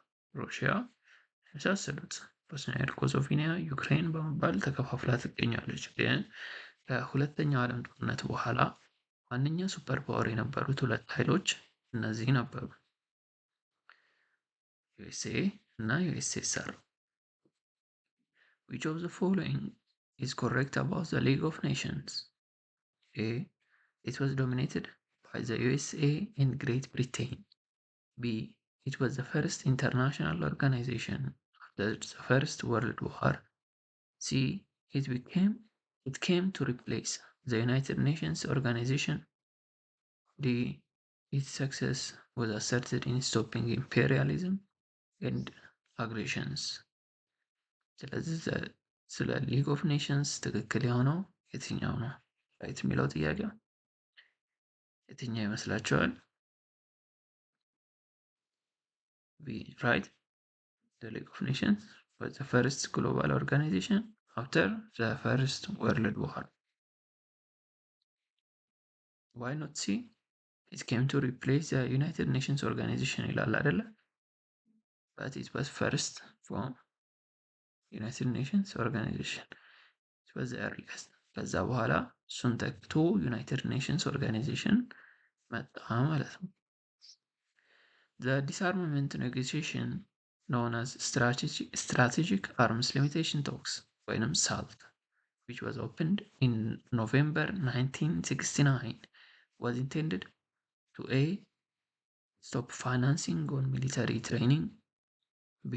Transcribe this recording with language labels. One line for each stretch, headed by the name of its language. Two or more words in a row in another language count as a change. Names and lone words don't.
Amharic: የመሳሰሉት ቦስኒያ ሄርዘጎቪና ዩክሬን በመባል ተከፋፍላ ትገኛለች። ግን ከሁለተኛው ዓለም ጦርነት በኋላ ዋነኛ
English: super power
Amharic: የነበሩት ሁለት ኃይሎች እነዚህ ነበሩ፣ ዩኤስኤ እና ዩኤስኤስአር።
English: Which of the following is correct about the League of Nations? A. It was dominated by the USA and Great Britain. B. It was the first international organization after the First World War. C. It came to replace the United Nations organization. D. Its success was asserted in stopping imperialism and aggressions.
Amharic: ስለዚህ ስለ ሊግ ኦፍ ኔሽንስ ትክክል የሆነው የትኛው ነው? ራይት የሚለው ጥያቄ የትኛው ይመስላችኋል?
English: B right the League of Nations was the first global organization after the First World War. Why not C? It came to replace the United Nations organization
Amharic: ይላል አይደለ?
English: But it was first from United Nations organization. It was the earliest.
Amharic: ከዛ በኋላ እሱን ተክቶ ዩናይትድ ኔሽንስ ኦርጋናይዜሽን መጣ ማለት ነው።
English: The disarmament negotiation known as strategic arms limitation talks ወይንም SALT, which was opened in November 1969, was intended to A. stop financing on military training, B.